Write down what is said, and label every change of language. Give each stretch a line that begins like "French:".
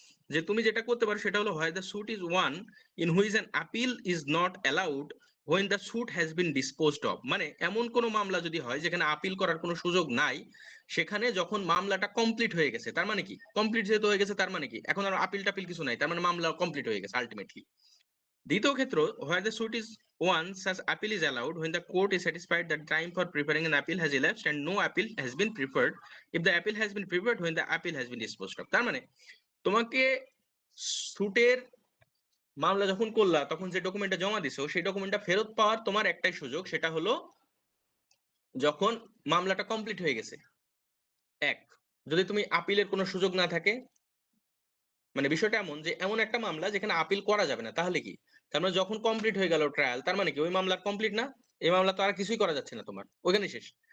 Bangla: যে তুমি যেটা করতে পারো সেটা হলো হয়
English: The suit is one in which an appeal is not allowed when the suit has been disposed of।
Bangla: মানে এমন কোন মামলা যদি হয় যেখানে আপিল করার কোনো সুযোগ নাই, সেখানে যখন মামলাটা কমপ্লিট হয়ে গেছে, তার মানে কি কমপ্লিট যেহেতু হয়ে গেছে তার মানে কি এখন আর আপিল টাপিল কিছু নাই, তার মানে মামলা কমপ্লিট হয়ে গেছে আলটিমেটলি। দ্বিতীয় ক্ষেত্র,
English: where the suit is one such appeal is allowed when the court is satisfied that time for preparing an appeal has elapsed and no appeal has been prepared if the appeal has been prepared when the appeal has been disposed of।
Bangla: তার মানে তোমাকে সুটের মামলা যখন করলা তখন যে ডকুমেন্টটা জমা দিছো সেই ডকুমেন্টটা ফেরত পাওয়ার তোমার একটাই সুযোগ, সেটা হলো যখন মামলাটা কমপ্লিট হয়ে গেছে। এক, যদি তুমি আপিলের কোনো সুযোগ না থাকে, মানে বিষয়টা এমন যে এমন একটা মামলা যেখানে আপিল করা যাবে না, তাহলে কি তার মানে যখন কমপ্লিট হয়ে গেল ট্রায়াল, তার মানে কি ওই মামলা কমপ্লিট না, এই মামলা তো আর কিছুই করা যাচ্ছে না, তোমার ওইখানে শেষ।